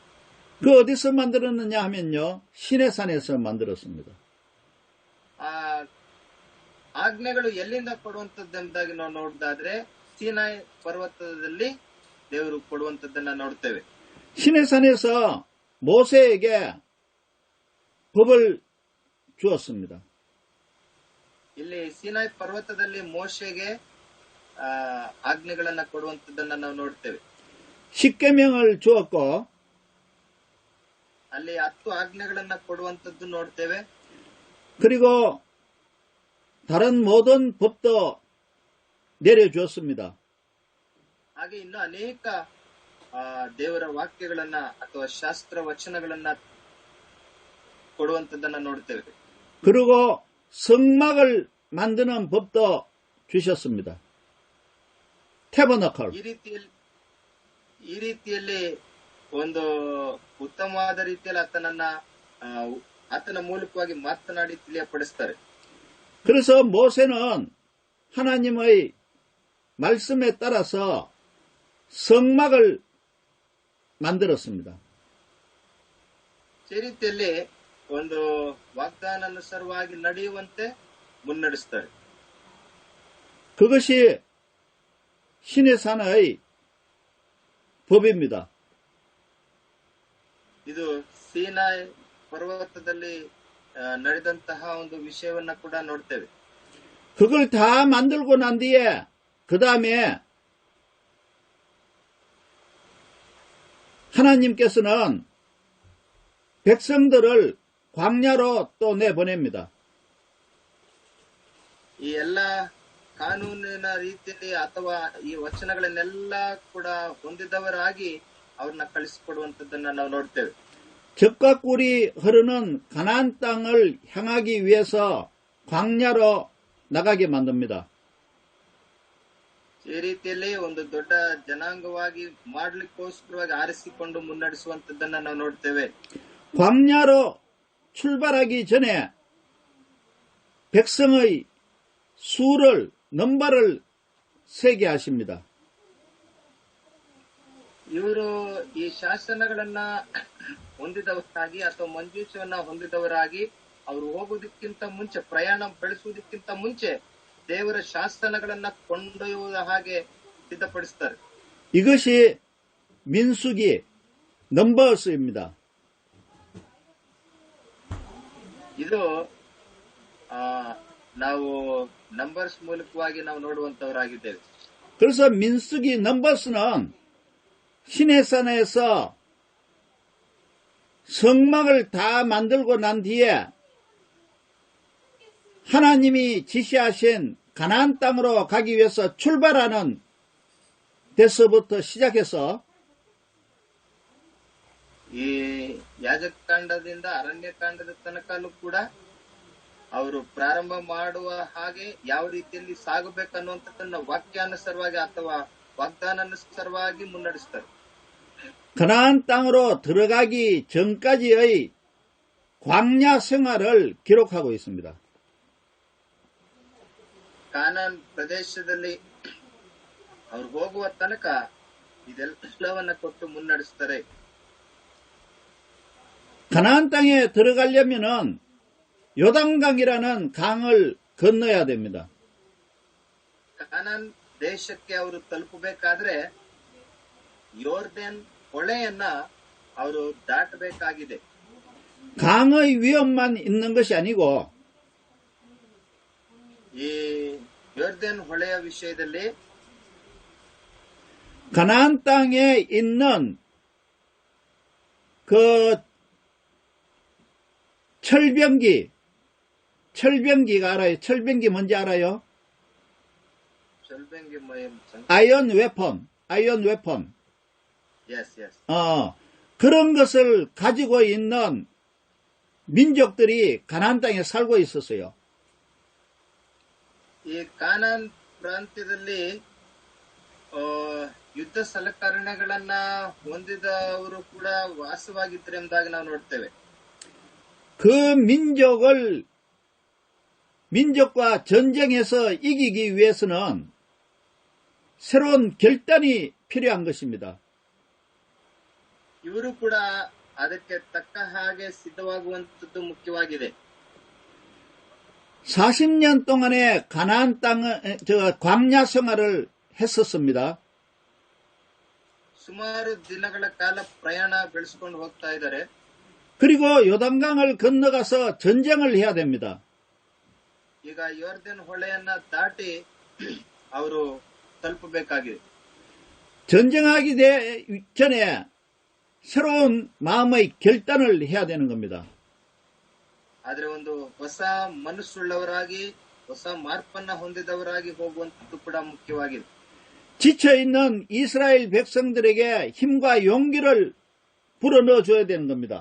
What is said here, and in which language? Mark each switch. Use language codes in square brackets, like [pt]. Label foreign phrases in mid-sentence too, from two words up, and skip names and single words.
[ko] 그 어디서 만들었느냐 하면요, 시내산에서 만들었습니다. [kn] ಆ ಆಜ್ಞೆಗಳು ಎಲ್ಲಿಂದ ಕೊಡುವಂತದ್ದೆಂಬುದಾಗಿ ನಾವು ನೋಡಿದಾದ್ರೆ ಸೀನಾಯಿ ಪರ್ವತದಲ್ಲಿ ದೇವರು ಕೊಡುವಂತದ್ದನ್ನ ನೋಡ್ತೇವೆ. [ko] 시내산에서 모세에게 법을 주었습니다. [kn] ಇಲ್ಲಿ ಸೀನಾಯಿ ಪರ್ವತದಲ್ಲಿ ಮೋಶೆಗೆ ಆಜ್ಞೆಗಳನ್ನ ಕೊಡುವಂತದ್ದನ್ನ ನಾವು ನೋಡ್ತೇವೆ. [ko] 10계명을 주었고 [kn] ಅಲ್ಲಿ 10 ಆಜ್ಞೆಗಳನ್ನ ಕೊಡುವಂತದ್ದು ನೋಡ್ತೇವೆ. [ko] 그리고 다른 모든 법도 내려주었습니다. [kn] ಹಾಗೆ ಇನ್ನು ಅನೇಕ ದೇವರ ವಾಕ್ಯಗಳನ್ನ ಅಥವಾ ಶಾಸ್ತ್ರ ವಚನಗಳನ್ನ ಕೊಡುವಂತದ್ದನ್ನ ನೋಡ್ತೇವೆ. [ko] 그리고 성막을 만드는 법도 주셨습니다. 태버너클. [kn] ಈ ರೀತಿಯಲ್ಲಿ ಒಂದು ಉತ್ತಮವಾದ ರೀತಿಯಲ್ಲಿ ಆತನ ಮೂಲಕವಾಗಿ ಮಾತನಾಡಿ ತಿಳಿಯಪಡಿಸ್ತಾರೆ. [ko] 그래서 모세는 하나님의 말씀에 따라서 성막을 만들었습니다. [kn] ಈ ರೀತಿಯಲ್ಲಿ ಒಂದು ವಾಗ್ದಾನಾನುಸಾರವಾಗಿ ನಡೆಯುವಂತೆ ಮುನ್ನಡೆಸ್ತಾರೆ. [ko] 그것이 시내산의 법입니다. [kn] ಇದು ಸೀನಾಯಿ ಪರ್ವತದಲ್ಲಿ ನಡೆದಂತಹ ಒಂದು ವಿಷಯವನ್ನ ಕೂಡ ನೋಡ್ತೇವೆ. [ko] 그걸 다 만들고 난 뒤에 그 다음에 하나님께서는 백성들을 광야로 또 내보냅니다. [kn] ಈ ಎಲ್ಲಾ ಕಾನೂನಿನ ರೀತಿಯಲ್ಲಿ ಅಥವಾ ಈ ವಚನಗಳನ್ನೆಲ್ಲ ಕೂಡ ಹೊಂದಿದವರಾಗಿ ಅವ್ರನ್ನ ಕಳಿಸಿಕೊಡುವಂತದ್ದನ್ನ ನಾವು ನೋಡ್ತೇವೆ. [ko] 젖과 꿀이 흐르는 가나안 땅을 향하기 위해서 광야로 나가게 만듭니다. [kn] ಈ ರೀತಿಯಲ್ಲಿ ಒಂದು ದೊಡ್ಡ ಜನಾಂಗವಾಗಿ ಮಾಡ್ಲಿಕ್ಕೋಸ್ಕರವಾಗಿ ಆರಿಸಿಕೊಂಡು ಮುನ್ನಡೆಸುವಂತದ್ದನ್ನ ನಾವು ನೋಡ್ತೇವೆ. [ko] 광야로 출발하기 전에 백성의 수를 넘버를 세게 하십니다. [kn] ಇವರು ಈ ಶಾಸನಗಳನ್ನ ಹೊಂದಿದವರಾಗಿ ಅಥವಾ ಮಂಜೂಷವನ್ನ ಹೊಂದಿದವರಾಗಿ ಅವರು ಹೋಗುವುದಕ್ಕಿಂತ ಮುಂಚೆ, ಪ್ರಯಾಣ ಬೆಳೆಸುವುದಕ್ಕಿಂತ ಮುಂಚೆ ದೇವರ ಶಾಸನಗಳನ್ನ ಕೊಂಡೊಯ್ಯುವ ಹಾಗೆ ಸಿದ್ಧಪಡಿಸ್ತಾರೆ. [ko] 이것이 민수기 넘버스입니다. [kn] ಇದು ನಾವು ನಂಬರ್ಸ್ ಮೂಲಕವಾಗಿ ನಾವು ನೋಡುವಂತವರಾಗಿದ್ದೇವೆ. [ko] 그래서 민수기 넘버스는 시내산에서 성막을 다 만들고 난 뒤에 하나님이 지시하신 가나안 땅으로 가기 위해서 출발하는 데서부터 시작해서 [kn] ಈ ಯಾಜಕಕಾಂಡದಿಂದ ಅರಣ್ಯಕಾಂಡದ ತನಕನೂ ಕೂಡ ಅವರು ಪ್ರಾರಂಭ ಮಾಡುವ ಹಾಗೆ ಯಾವ ರೀತಿಯಲ್ಲಿ ಸಾಗಬೇಕನ್ನುವಂಥದ್ದನ್ನ ವಾಕ್ಯಾನುಸಾರವಾಗಿ ಅಥವಾ ವಾಗ್ದಾನಾನುಸಾರವಾಗಿ ಮುನ್ನಡೆಸ್ತಾರೆ. [ko] 가나안 땅으로 들어가기 전까지의 광야 생활을 기록하고 있습니다. [kn] ಕಾನಾನ್ ಪ್ರದೇಶದಲ್ಲಿ ಅವ್ರು ಹೋಗುವ ತನಕ ಇದೆಲ್ಲವನ್ನ ಕೊಟ್ಟು ಮುನ್ನಡೆಸ್ತಾರೆ. [ko] 가나안 땅에 들어가려면은 요단강이라는 강을 건너야 됩니다. [kn] ಕಾನಾನ್ ದೇಶಕ್ಕೆ ಅವರು ತಲುಪಬೇಕಾದ್ರೆ ಯೋರ್ದನ್ ಹೊಳೆಯನ್ನ ಅವರು ದಾಟಬೇಕಾಗಿದೆ. [ko] 강의 위험만 있는 것이 아니고 [kn] ಈ ಯೋರ್ದನ್ ಹೊಳೆಯ ವಿಷಯದಲ್ಲಿ [ko] 가나안 땅에 있는 그 철병기가 알아요? 철병기 뭔지 알아요? 절뱅기 [en] iron weapon. [ko] yes. 그런 것을 가지고 있는 민족들이 가나안 땅에 살고 있었어요. [kn] ಈ ಕಾನಾನ್ ಪ್ರಾಂತ್ಯದಲ್ಲಿ ಯುದ್ಧ ಸಲಕರಣೆಗಳನ್ನ ಹೊಂದಿದವರು ಕೂಡ ವಾಸವಾಗಿದ್ರು ಎಂಬುದಾಗಿ ನಾವು ನೋಡ್ತೇವೆ. [ko] 그 민족과 전쟁에서 이기기 위해서는 새로운 결단이 필요한 것입니다. [kn] ಇವರು ಕೂಡ ಅದಕ್ಕೆ ತಕ್ಕ ಹಾಗೆ ಸಿದ್ಧವಾಗುವಂತದ್ದು ಮುಖ್ಯವಾಗಿದೆ. [ko] 40년 동안의 가나안 광야 생활을 했었습니다. [kn] ಸುಮಾರು ದಿನಗಳ ಕಾಲ ಪ್ರಯಾಣ ಬೆಳೆಸಿಕೊಂಡು ಹೋಗ್ತಾ ಇದ್ದಾರೆ. [ko] 그리고 요단강을 건너가서 전쟁을 해야 됩니다. [kn] ಈಗ ಯೋರ್ದನ್ ಹೊಳೆಯನ್ನ ದಾಟಿ ಅವರು ತಲುಪಬೇಕಾಗಿದೆ. [ko] 전쟁하기 전에 새로운 마음의 결단을 해야 되는 겁니다. [kn] ಆದ್ರೆ ಒಂದು ಹೊಸ ಮನಸ್ಸುಳ್ಳವರಾಗಿ ಹೊಸ ಮಾರ್ಪನ್ನ ಹೊಂದಿದವರಾಗಿ ಹೋಗುವಂತದ್ದು ಕೂಡ ಮುಖ್ಯವಾಗಿದೆ. [ko] 지쳐있는 이스라엘 백성들에게 힘과 용기를 불어넣어 줘야 되는 겁니다.